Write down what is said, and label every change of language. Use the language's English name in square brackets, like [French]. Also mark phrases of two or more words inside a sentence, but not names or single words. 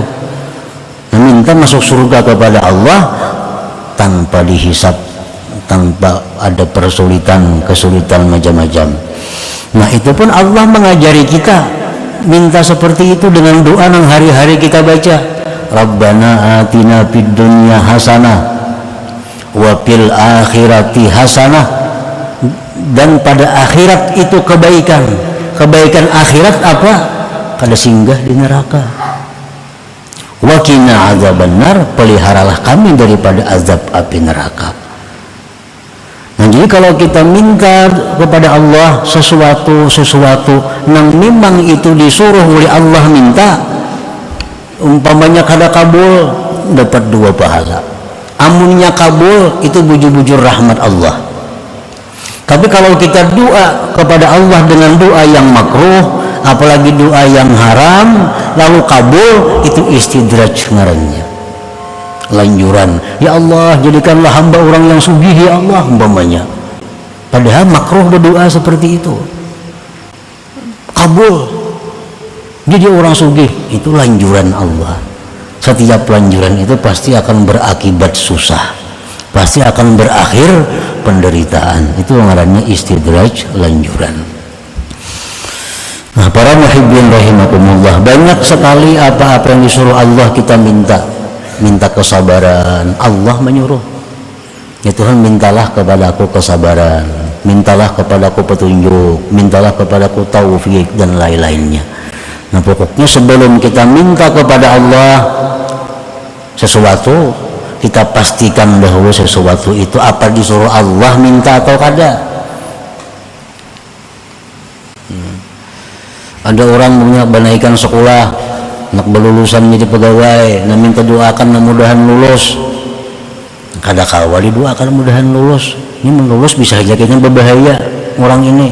[Indonesian] Nah, minta masuk surga kepada Allah tanpa dihisap, tanpa ada kesulitan macam-macam. Nah, itu pun Allah mengajari kita minta seperti itu dengan doa yang hari-hari kita baca. [Arabic] ربنا آتنا في الدنيا حسنة وفي الآخرة حسنة. [Indonesian] Dan pada akhirat itu kebaikan. Kebaikan akhirat apa? Kada singgah di neraka. [Arabic] وقنا عذاب النار, [Indonesian] peliharalah kami daripada azab api neraka. Nah, jadi kalau kita minta kepada Allah sesuatu yang memang itu disuruh oleh Allah minta, umpamanya kada kabul, dapat 2 pahala. [Banjar] Amunnya kabul, itu bujur-bujur rahmat Allah. [Indonesian] Tapi kalau kita doa kepada Allah dengan doa yang makruh, apalagi doa yang haram, lalu kabul, itu istidraj ngarannya, lanjuran. Ya Allah, jadikanlah hamba orang yang sugih ya Allah, umpamanya. Padahal makruh berdoa seperti itu. Kabul jadi orang sugih, itu lanjuran Allah. Setiap lanjuran itu pasti akan berakibat susah, pasti akan berakhir penderitaan. Itu ngarannya istidraj, lanjuran. Nah, para [Arabic] محبين رحمكم الله, [Indonesian] banyak sekali apa-apa yang disuruh Allah kita minta kesabaran. Allah menyuruh, ya Tuhan, mintalah kepadaku kesabaran, mintalah kepadaku petunjuk, mintalah kepadaku taufik dan lain-lainnya. Nah pokoknya sebelum kita minta kepada Allah sesuatu, kita pastikan dahulu sesuatu itu apa disuruh Allah minta atau kada. Ada orang punya banaikan sekolah, nak berlulusan jadi pegawai, nah minta doakan mudah-mudahan lulus. [Banjar] Kada kawa didoakan mudahan lulus. [Indonesian] Ini melulus bisa saja kayaknya berbahaya orang ini.